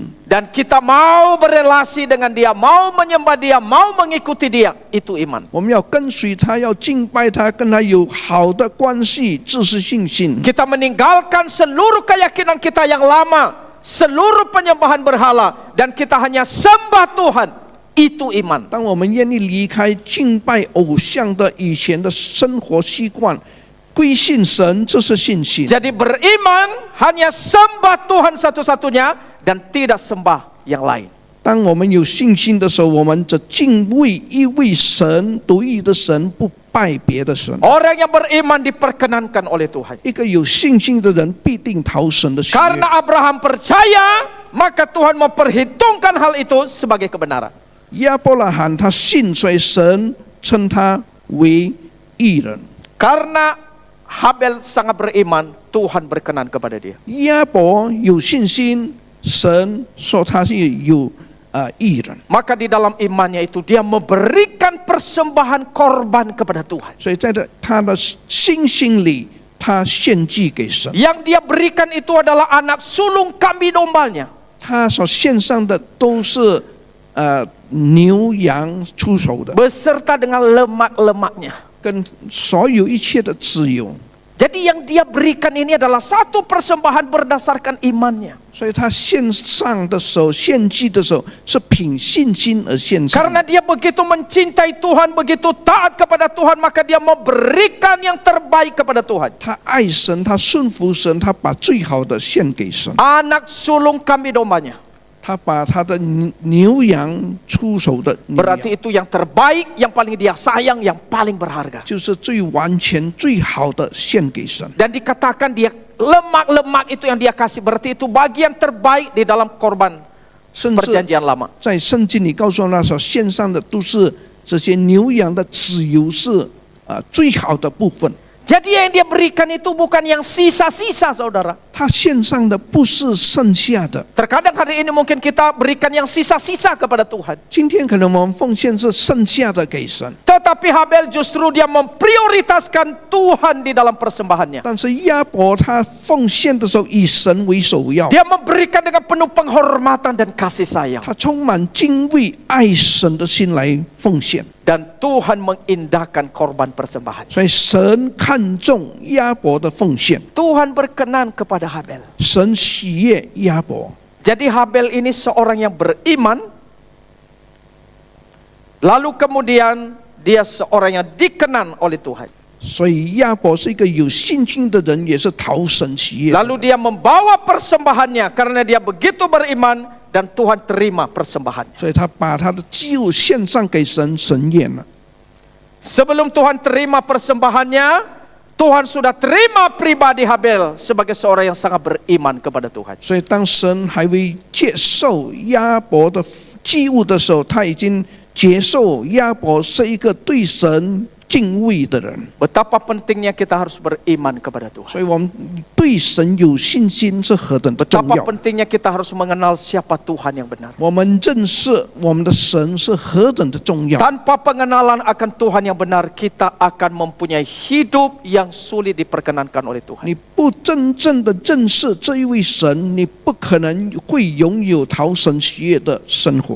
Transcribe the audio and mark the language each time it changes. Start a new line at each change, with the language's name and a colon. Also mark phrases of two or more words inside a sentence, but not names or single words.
Indonesian: Dan kita mau berelasi dengan dia, mau menyembah dia, mau mengikuti dia. Itu iman.
Chinese: 我们要跟随他，要敬拜他，跟他有好的关系，这是信心。
Indonesian: Kita meninggalkan seluruh keyakinan kita yang lama, seluruh penyembahan berhala, dan kita hanya sembah Tuhan. Itu iman.
Chinese: 当我们愿意离开敬拜偶像的以前的生活习惯，归信神，这是信心。
Indonesian: Jadi beriman hanya sembah Tuhan satu-satunya dan tidak sembah yang lain.
Chinese: 当我们有信心的时候，我们只敬畏一位神，独一的神，不拜别的神。
Indonesian: Orang yang beriman diperkenankan oleh Tuhan.
Chinese: 一个有信心的人必定讨神的喜悦。
Indonesian: Karena Abraham percaya, maka Tuhan memperhitungkan hal itu sebagai kebenaran.
Chinese: 亚伯拉罕他信，所以神称他为义人。
Indonesian: Karena Habel sangat beriman, Tuhan berkenan kepada dia.
Chinese: 亚伯有信心，神说他是有义人，
Indonesian: Maka di dalam imannya itu dia memberikan persembahan korban kepada Tuhan.
Chinese: 所以在他的信心里，他献祭给神。
Indonesian: Yang dia berikan itu adalah anak sulung kambing dombanya.
Chinese: 他所献上的都是牛羊出手的，
Indonesian: Beserta dengan lemak-lemaknya.
Chinese: 跟所有一切的自由。
Indonesian: Jadi yang dia berikan ini adalah satu persembahan berdasarkan imannya.
Chinese: 所以他献上的时候，献祭的时候是凭信心而献上。
Indonesian: Karena dia begitu mencintai Tuhan, begitu taat kepada Tuhan, maka dia memberikan yang terbaik kepada Tuhan.
Chinese: 他爱神，他顺服神，他把最好的献给神。
Indonesian: Anak sulung kambing dombanya.
Chinese: 他把他的牛羊出手的牛羊，
Indonesian: Berarti itu yang terbaik, yang paling dia sayang, yang paling berharga.
Chinese: 就是最完全、最好的献给神。
Indonesian: Dan dikatakan dia lemak-lemak itu yang dia kasih, berarti itu bagian terbaik di dalam korban
Chinese: 甚至
Indonesian: Perjanjian Lama.
Chinese: 在圣经里告诉我们，所献上的都是这些牛羊的脂油是最好的部分。
Indonesian: Jadi yang dia berikan itu bukan yang sisa-sisa, saudara.
Chinese: 他献上的不是剩下的。
Indonesian: Terkadang hari ini mungkin kita berikan yang sisa-sisa kepada Tuhan.
Chinese: 今天可能我们奉献是剩下的给神，
Indonesian: Tetapi Habel justru dia memprioritaskan Tuhan di dalam persembahannya.
Chinese: 但是亚伯他奉献的时候以神为首要，
Indonesian: Dia memberikan dengan penuh penghormatan dan kasih sayang.
Chinese: 他充满敬畏爱神的心来奉献，
Indonesian: Dan Tuhan mengindahkan korban persembahan.
Chinese: 所以神看重亚伯的奉献，
Indonesian: Tuhan berkenan kepada Habel.
Chinese: 神喜悦亚伯。
Indonesian: Jadi Habel ini seorang yang beriman. Lalu kemudian dia seorang yang dikenan oleh Tuhan.
Chinese: 所以亚伯是一个有信心的人，也是讨神喜悦的。
Indonesian: Lalu dia membawa persembahannya karena dia begitu beriman dan Tuhan terima persembahannya.
Chinese: 所以他把他的祭物献上给神，神悦了。
Indonesian: Sebelum Tuhan terima persembahannya, Tuhan sudah terima pribadi Habel sebagai seorang yang sangat beriman kepada Tuhan.
Chinese: 所以当神还未接受亚伯的祭物的时候，他已经接受亚伯是一个对神敬畏的人。
Indonesian: Betapa pentingnya kita harus beriman kepada Tuhan.
Chinese: 所以我们对神有信心是何等的重
Indonesian: Betapa
Chinese: 要。
Indonesian: pentingnya kita harus mengenal siapa Tuhan yang benar.
Chinese: 我们认识我们的神是何等的重要。
Indonesian: Tanpa pengenalan akan Tuhan yang benar, kita akan mempunyai hidup yang sulit diperkenankan oleh Tuhan.
Chinese: 你不真正的认识这一位神，你不可能会拥有讨神喜悦的生活。